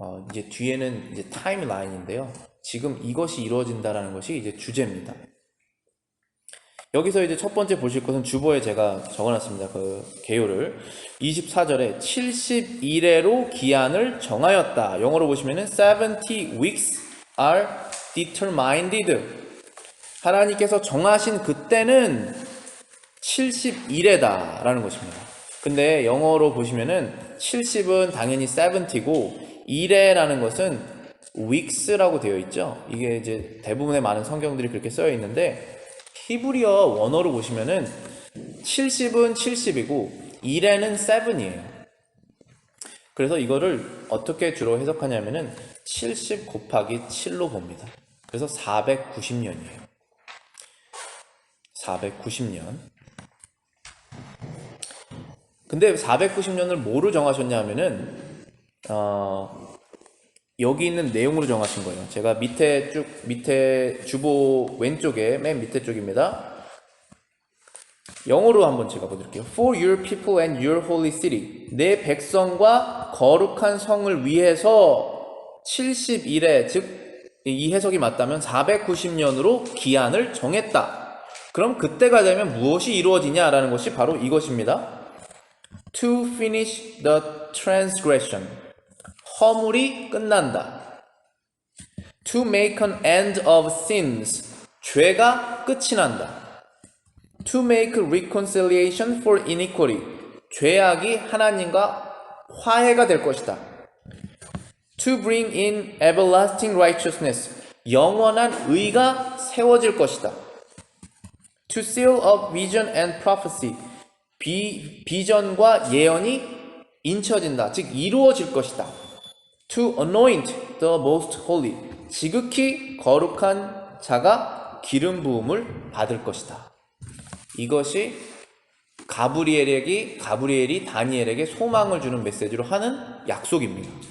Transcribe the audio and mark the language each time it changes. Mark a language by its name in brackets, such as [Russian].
[Korean] 이제 뒤에는 이제 타임라인인데요. 지금 이것이 이루어진다라는 것이 이제 주제입니다. 여기서 이제 첫 번째 보실 것은 주보에 제가 적어놨습니다. 그 개요를 24절에 71회로 기한을 정하였다. 영어로 보시면은 [English] 70 weeks are determined. [Korean] 하나님께서 정하신 그때는 71회다 라는 것입니다. 근데 영어로 보시면은 70은 당연히 70고 1회라는 것은 weeks라고 되어 있죠. 이게 이제 대부분의 많은 성경들이 그렇게 쓰여 있는데 히브리어 원어로 보시면은 70은 70이고 1회는 7이에요. 그래서 이거를 어떻게 주로 해석하냐면은 70 곱하기 7로 봅니다. 그래서 490년이에요. 490년. 근데 490년을 뭐로 정하셨냐 하면은 여기 있는 내용으로 정하신 거예요. 제가 밑에 주보 왼쪽에 맨 밑에 쪽입니다. 영어로 한번 제가 보여드릴게요. [English] For your people and your holy city. [Korean] 내 백성과 거룩한 성을 위해서 71회, 즉 이 해석이 맞다면 490년으로 기한을 정했다. 그럼 그때가 되면 무엇이 이루어지냐라는 것이 바로 이것입니다. [English] To finish the transgression. [Korean] 허물이 끝난다. [English] To make an end of sins. [Korean] 죄가 끝이 난다. [English] To make reconciliation for iniquity. [Korean] 죄악이 하나님과 화해가 될 것이다. [English] To bring in everlasting righteousness. [Korean] 영원한 의가 세워질 것이다. [English] To seal up vision and prophecy. [Korean] 비전과 예언이 인쳐진다. 즉 이루어질 것이다. [English] To anoint the most holy. [Korean] 지극히 거룩한 자가 기름 부음을 받을 것이다. 이것이 가브리엘이 다니엘에게 소망을 주는 메시지로 하는 약속입니다.